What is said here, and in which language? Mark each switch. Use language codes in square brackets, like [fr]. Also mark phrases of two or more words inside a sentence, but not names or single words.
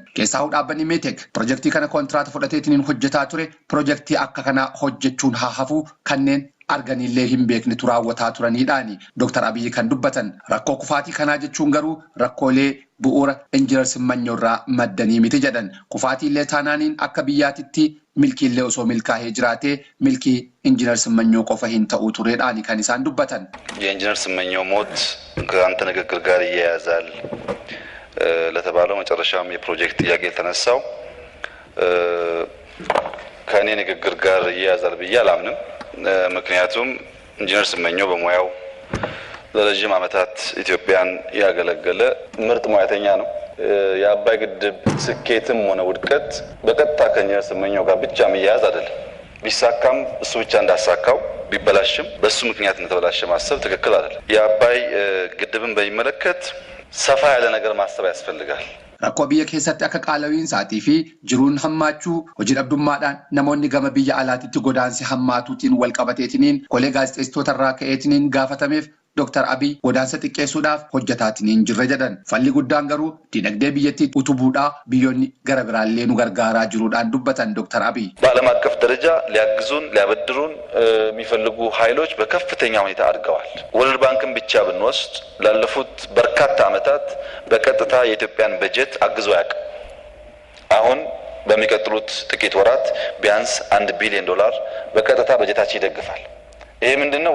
[om] Keessaa'uu dhaabbanni Miitek piroojeektii kana kontiraata fudhateetiin hojjetaa ture piroojeektii akka kanaa hojjechuun haa hafu kanneen arganillee hin beekne turaawwataa turaniidhaani. Dr. Abiy kan dubbatan rakkoo kufaatii kanaa jechuun garuu rakkoolee bu'uura Injiinar Simmanyaw irraa maddanii miti jedhan. Kufaatiillee taanaaniin akka biyyaatitti milkiillee osoo milkaa'ee jiraatee milkii Injiinar Simmanyaw qofa hin ta'uu tureedhaani kan isaan dubbatan. [am] የኢንጂነር ስመኘው ሞት ከአንተ ንግግር ጋር ይያያዛል ለተባለው መጨረሻም የፕሮጀክት ጥያቄ ተነሳው ከኔ ንግግር ጋር ይያያዛል ብዬ አላምንም። ምክንያቱም ኢንጂነር ስመኘው በሙያው ለረጅም ዓመታት ኢትዮጵያን ያገለገለ ምርጥ ሙያተኛ ነው። የአባይ ግድብ ስኬትም ሆነ ውድቀት በቀጥታ ከኢንጂነር ስመኘው ጋር ብቻ መያያዝ አይደለም። ቢሳካም እሱ ብቻ እንዳሳካው ቢበላሽም በሱ ምክንያት እንደተበላሸ ማሰብ ትክክል አይደለም። የአባይ ግድብን በሚመለከት ሰፋ ያለ ነገር ማሰብ ያስፈልጋል። [om] Rakkoo biyya keessatti akka qaala'iinsaatii fi jiruun hammaachuu hojii dhabdummaadhaan namoonni gama biyya alaatiitti godaansi hammaatuutiin wal qabateetiniin kolee gaazexeessitoota irraa ka'eetiniin gaafatameef Dr. Abiy godaansa xiqqeessuudhaaf hojjetaatiniin jirra jedhan. Falli guddaan garuu dinagdee biyyattii utubuudhaa biyyoonni gara biraallee nu gargaaraa jiruudhaan dubbatan Dr. Abiy. [am] በዓለም አቀፍ ደረጃ ሊያግዙን ሊያበድሩን የሚፈልጉ ኃይሎች በከፍተኛ ሁኔታ አድገዋል። ወርልድ ባንክን ብቻ ብንወስድ ላለፉት በርካታ ዓመታት በቀጥታ የኢትዮጵያን በጀት አግዞ ያውቃል። አሁን በሚቀጥሉት ጥቂት ወራት ቢያንስ $1 ቢሊዮን በቀጥታ በጀታችን ይደግፋል። ይሄ ምንድነው?